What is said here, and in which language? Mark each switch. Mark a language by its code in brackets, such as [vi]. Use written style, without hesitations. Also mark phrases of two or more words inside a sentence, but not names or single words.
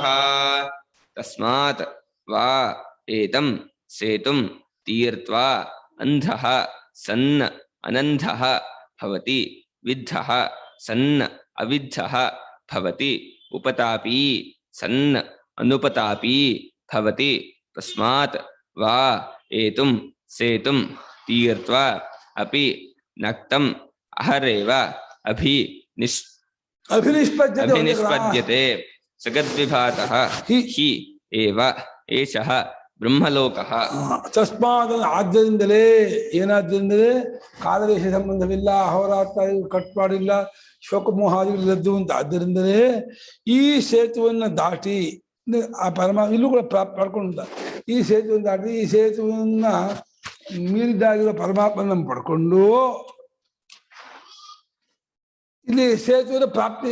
[sa] ತಸ್ಮಾತ್ ವಾ ಏತಂ ಸೇತುಂ ತೀರ್ತ್ವಾ ಅಂಧಃ ಸನ್ನ ಅನಂಧಃ ಭವತಿ. ವಿದ್ಧಃ ಸನ್ನ ಅವಿದ್ಧಃ ಭವತಿ. ಉಪತಾಪಿ ಸನ್ನ ಅನುಪತಾಪಿ ಭವತಿ. ತಸ್ಮಾತ್ ವಾ ಏತುಂ ಸೇತುಂ ತೀರ್ತ್ವಾ ಅಪಿ ನಕ್ತಂ ಅಹರೇವ ಅಭಿನಿಷ್ಪದ್ಯತೆ. ಸಗದ್ವಿಭಾತಃ ಹಿ. ಹಿ ಏವ ಏಷಃ ಬ್ರಹ್ಮಲೋಕಃ. [kn] ತಸ್ಮಾತ್ ಆದ್ದರಿಂದಲೇ ಏನಾದ್ದರಿಂದಲೇ ಕಾಲದೇಶ ಸಂಬಂಧವಿಲ್ಲ, ಅಹೋರಾತ್ರ ಕಟ್ ಮಾಡಿಲ್ಲ, ಶೋಕಮೋಹಾದಿಗಳಿದ್ದು ಅಂತ. ಆದ್ದರಿಂದಲೇ ಈ ಸೇತುವನ್ನು ದಾಟಿ ಆ ಇಲ್ಲೂ ಕೂಡ ಪಡ್ಕೊಂಡ ಈ ಸೇತುವನ್ನು ದಾಟಿ ಈ ಸೇತುವನ್ನ ಮೀರಿದಾಗಿರೋ ಪರಮಾತ್ಮನ ಪಡ್ಕೊಂಡು ಇಲ್ಲಿ ಸೇತುವಿನ ಪ್ರಾಪ್ತಿ.